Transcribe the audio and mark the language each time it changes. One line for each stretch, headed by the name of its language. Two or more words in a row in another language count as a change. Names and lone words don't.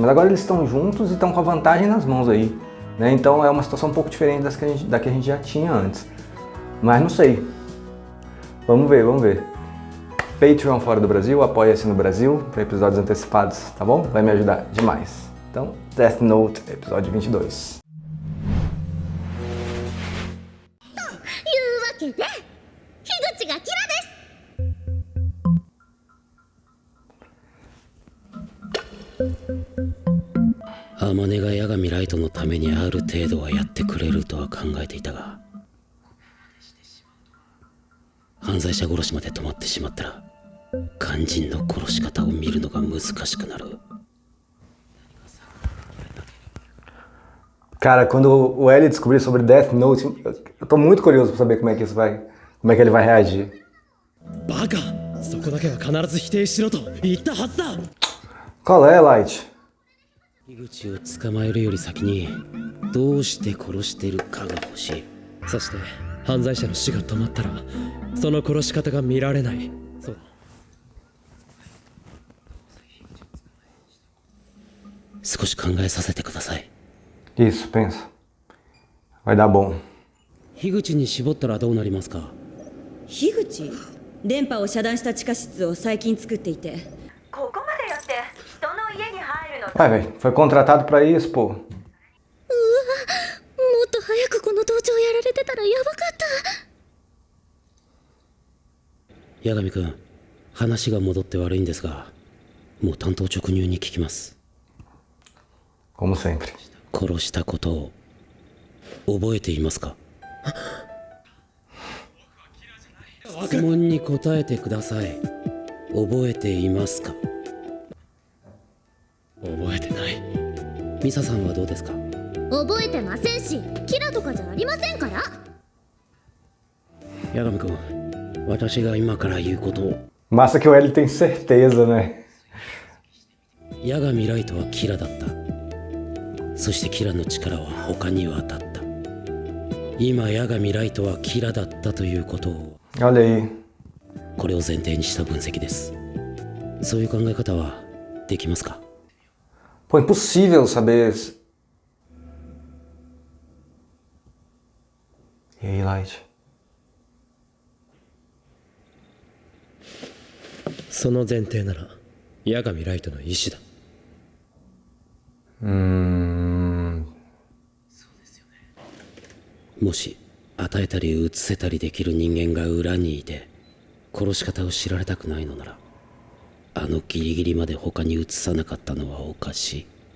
Portuguese: Mas agora eles estão juntos e estão com a vantagem nas mãos aí, né? Então é uma situação um pouco diferente da que a gente já tinha antes. Mas não sei. Vamos ver, vamos ver. Patreon fora do Brasil, apoia-se no Brasil para episódios antecipados, tá bom? Vai me ajudar demais. Então, Death Note, episódio 22.
Japanese: 天音が八神ライトのためにある程度はやってくれるとは考えていたが、犯罪者殺しまで止まってしまったら肝心の殺し方を見るのが難しくなる。
Portuguese: Cara, quando o L descobrir sobre Death Note, eu tô muito curioso pra saber como é que ele vai reagir.
Japanese: バカ、そこだけは必ず否定しろと言ったはずだ。
Portuguese: Qual é, Light?
Japanese: 樋口を捕まえるより先にどうして殺してるかが欲しい。そして犯罪者の死が止まったらその殺し方が見られない。そうだ。少し考えさせてください。
Portuguese: Isso, pensa. Vai dar bom.
Japanese: 樋口に絞ったらどうなりますか？樋口？電波を遮断した地下室を最近作っていて。ここまでやって人の家に入るの。
Portuguese: Vai, velho. Foi contratado pra isso, pô.
Japanese: もっと早くこの盗聴やられてたらやばかった。八神君、話が戻って悪いんですが、もう単刀直入に聞きます。
Portuguese: Como sempre.
Japanese: 殺したことを覚えていますか？質問に答えてください。覚えていますか？覚えてない。ミサさんはどうですか？覚えてませんし、キラとかじゃありませんから。八神君、私が今から言うことを。
Portuguese: Massa que o L tem certeza, né?
Japanese: 八神ライトはキラだった。そしてキラの力は他に渡った。今八神ライトはキラだったということを。
Portuguese: Olha aí.
Japanese: これを前提にした分析です。そういう考え方はできますか？
Portuguese: Pô, impossível saber. E aí, Light?
Japanese: その前提なら八神ライトの意志だ。もし与えたり移せたりできる人間が裏にいて殺し方を知られたくないのなら、あのギリギリまで他に移さなかったのはおかしい。